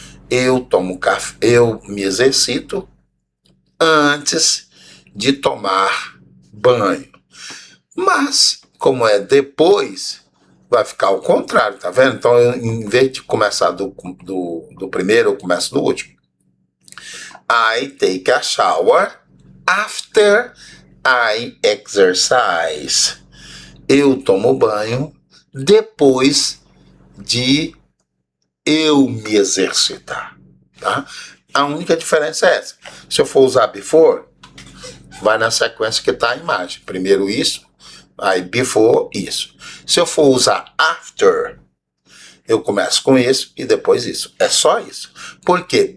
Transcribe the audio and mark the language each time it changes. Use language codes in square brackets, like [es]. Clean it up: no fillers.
[pt] Eu tomo café, eu me exercito antes de tomar banho. Mas, como é depois, vai ficar ao contrário, tá vendo? Então, em vez de começar do primeiro, eu começo do último. [en] I take a shower after I exercise. [pt] Eu tomo banho depois de eu me exercitar, tá? A única diferença é essa. Se eu for usar before, vai na sequência que está a imagem. Primeiro isso, aí before isso. Se eu for usar after, eu começo com isso e depois isso. É só isso. Por quê?